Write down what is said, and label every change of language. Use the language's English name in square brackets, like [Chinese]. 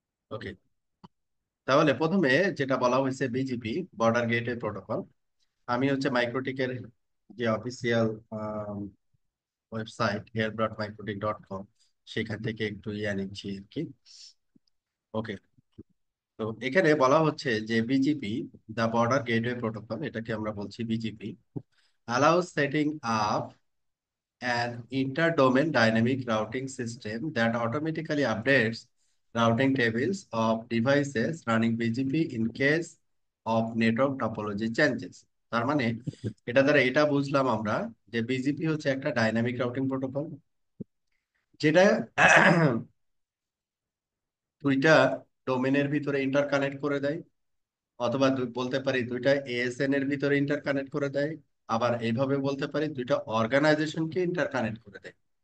[Bangla] ওকে, তাহলে প্রথমে যেটা বলা হয়েছে বিজিপি বর্ডার গেটওয়ে প্রোটোকল। আমি হচ্ছে মাইক্রোটিকের যে অফিসিয়াল ওয়েবসাইট air.microtik.com, সেখান থেকে একটু ইয়া নিচ্ছি আর কি। ওকে, তো এখানে বলা হচ্ছে যে বিজিপি, দা বর্ডার গেটওয়ে প্রোটোকল, এটাকে আমরা বলছি BGP, [English] allows setting up an inter-domain dynamic routing system that automatically updates routing tables of devices running BGP in case of network topology changes। [Bangla] তার মানে এটা দ্বারা এটা বুঝলাম আমরা যে বিজিপি হচ্ছে একটা ডাইনামিক রাউটিং প্রোটোকল, যেটা দুইটা ডোমেনের ভিতরে ইন্টারকানেক্ট করে দেয়, অথবা বলতে পারি দুইটা এএসএন এর ভিতরে ইন্টারকানেক্ট করে দেয়, আবার এইভাবে বলতে পারি দুইটা অর্গানাইজেশনকে ইন্টারকানেক্ট করে দেয়।